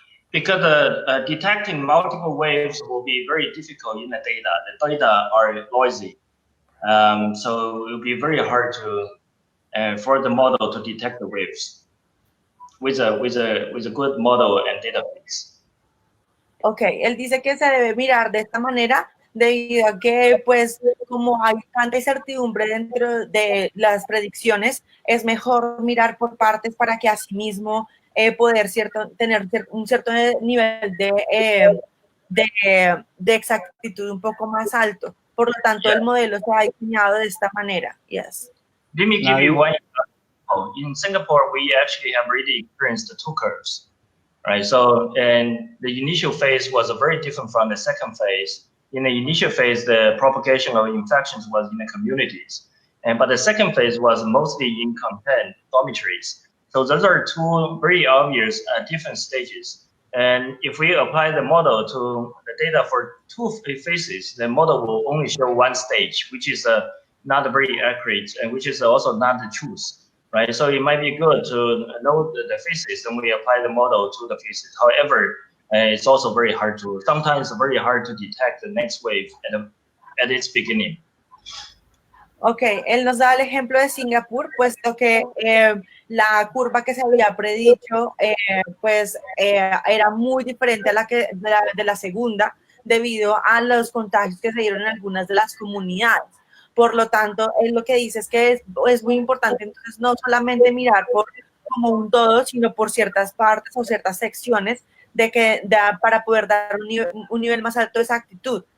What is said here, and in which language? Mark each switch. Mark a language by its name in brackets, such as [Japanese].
[English] Because detecting multiple waves will be very difficult in the data. The data are noisy. So it will be very hard for the model to detect the waves with a good model and database. [Spanish] Okay, él dice que se debe mirar de esta manera debido a que, pues, como hay tanta incertidumbre dentro de las predicciones, es mejor mirar por partes para que asimismo poder tener un cierto nivel de exactitud un poco más alto. Por lo tanto, el modelo se ha diseñado de esta manera. [English] Yes. Let me give you one example. In Singapore, we actually have already experienced the two curves, right? So, and the initial phase was very different from the second phase. In the initial phase, the propagation of infections was in the communities, but the second phase was mostly in contained dormitories. So those are two very obvious different stages. And if we apply the model to the data for two phases, the model will only show one stage, which is not very accurate and which is also not the truth, right? So it might be good to know the phases and we apply the model to the phases. However, it's also sometimes very hard to detect the next wave at its beginning. [Spanish] Ok, él nos da el ejemplo de Singapur, puesto que la curva que se había predicho era muy diferente a la de la segunda debido a los contagios que se dieron en algunas de las comunidades. Por lo tanto, él lo que dice es que es muy importante entonces no solamente mirar como un todo, sino por ciertas partes o ciertas secciones para poder dar un nivel más alto de exactitud.